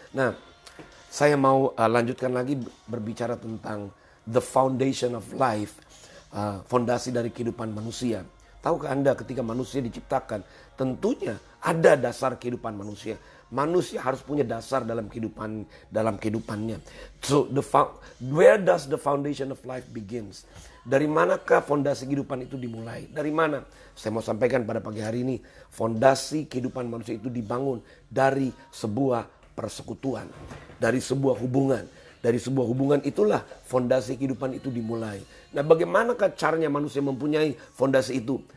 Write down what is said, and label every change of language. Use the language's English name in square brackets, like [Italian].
[Indonesian] Nah, saya mau lanjutkan lagi berbicara tentang [English] the foundation of life. [Indonesian] Fondasi dari kehidupan manusia. Tahukah Anda ketika manusia diciptakan, tentunya ada dasar kehidupan manusia. Manusia harus punya dasar dalam kehidupannya. [English] So where does the foundation of life begins? [Indonesian] Dari manakah fondasi kehidupan itu dimulai? Dari mana? Saya mau sampaikan pada pagi hari ini, fondasi kehidupan manusia itu dibangun dari sebuah persekutuan, dari sebuah hubungan. Dari sebuah hubungan itulah fondasi kehidupan itu dimulai. Nah, bagaimanakah caranya manusia mempunyai fondasi itu?